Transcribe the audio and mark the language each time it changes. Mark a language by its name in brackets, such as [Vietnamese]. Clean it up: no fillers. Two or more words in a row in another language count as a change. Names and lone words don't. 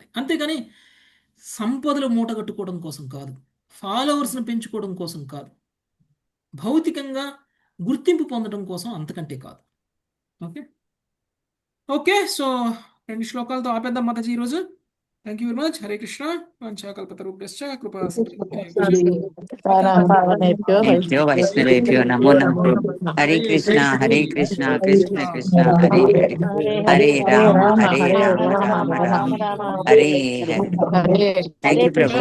[Telugu] అంతేగాని సంపదలు మూటగట్టుకోవడం కోసం కాదు, ఫాలోవర్స్ని పెంచుకోవడం కోసం కాదు, భౌతికంగా గుర్తింపు పొందడం కోసం అంతకంటే కాదు. [English] okay okay, [Telugu] సో 2 శ్లోకాలతో ఆపేద్దాం మాతాజీ ఈరోజు. [English] thank you very much. [Sanskrit] హరే కృష్ణ. వాంఛాకల్పతరుభ్యశ్చ కృపా వైష్ణవేభ్యో నమో నమః. హరే కృష్ణ కృష్ణ కృష్ణ హరే హరే, హరే రామ రామ రామ హరే హరే. [English] thank you ప్రభు.